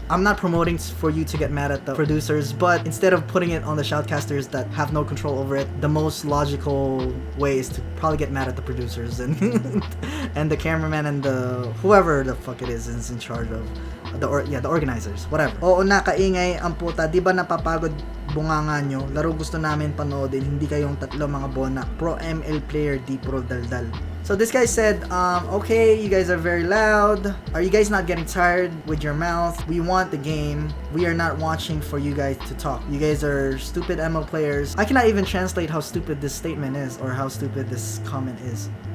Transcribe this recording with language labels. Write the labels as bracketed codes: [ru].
[en] I'm not promoting for you to get mad at the producers, but instead of putting it on the shoutcasters that have no control over it, the most logical way is to probably get mad at the producers and and the cameraman and the whoever the fuck it is in charge of the organizers, whatever. [tl] Oo, nakaingay ang puta, di ba napapagod bunganga nyo? Laro gusto namin panoodin, hindi kayong tatlo mga bonak. [en] Pro ML player, [tl] di pro daldal. [en] So this guy said, okay, you guys are very loud. Are you guys not getting tired with your mouth? We want the game. We are not watching for you guys to talk. You guys are stupid ML players. I cannot even translate how stupid this statement is or how stupid this comment is.